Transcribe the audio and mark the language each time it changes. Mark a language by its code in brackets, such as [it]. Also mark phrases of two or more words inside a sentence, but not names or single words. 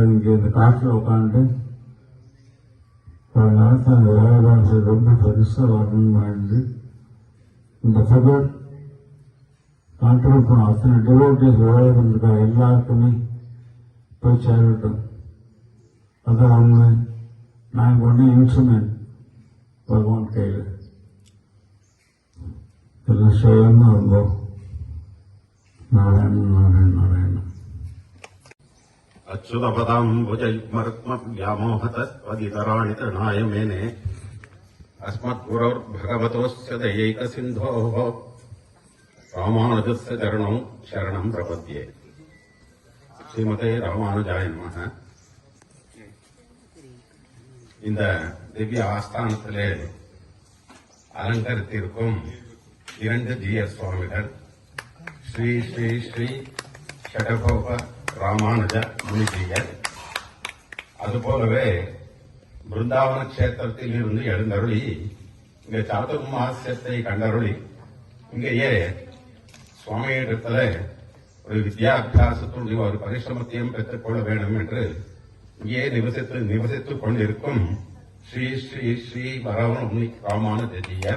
[ta] இங்கே இந்த காட்டில் உட்காந்து ஒரு நாளைக்கு அந்த வேலைவாசி ரொம்ப பெருசாக வரணும்னு வாழ்ந்து இந்த புகழ் கான்ட்ரிபியூட் பண்ண அத்தனை டிவோட்டிஸ் உலகம் இருக்க எல்லாருக்குமே போய் சேரட்டும். அதான் உண்மை. நாங்கள் ஒன்று இன்ஸ்ட்ருமெண்ட் பகவான் கையில் எல்லாம் சுயமாக இருந்தோம். நாராயணன் நாராயணன் நாராயணன். [sa] अच्युतपदाम्बुजयुग्मरुक्मव्यामोहतस्त्वदितराणि तृणाय मेने अस्मद्गुरोर्भगवतोऽस्य दयैकसिन्धोः रामानुजस्य चरणौ शरणम् प्रपद्ये. श्रीमते रामानुजाय नमः. [ta] இந்த திவ்ய ஆஸ்தானத்திலே அலங்கரித்திருக்கும் இரண்டு ஜிஎஸ் சுவாமிகள் ஸ்ரீ ஸ்ரீ ஸ்ரீ ஷடகோப ராமானுஜ முனிஜியர், அதுபோலவே பிருந்தாவன கஷேத்திரத்தில் இருந்து எழுந்தருளி இங்கே சாதுர்மாசியத்தை கண்டருளி இங்கேயே சுவாமியிடத்தில் ஒரு வித்யாபியாசத்துடைய ஒரு பரிசிரமத்தையும் பெற்றுக்கொள்ள வேண்டும் என்று இங்கே நிவசித்துக் கொண்டிருக்கும் ஸ்ரீ ஸ்ரீ ஸ்ரீ வரவண ராமானுஜியர்.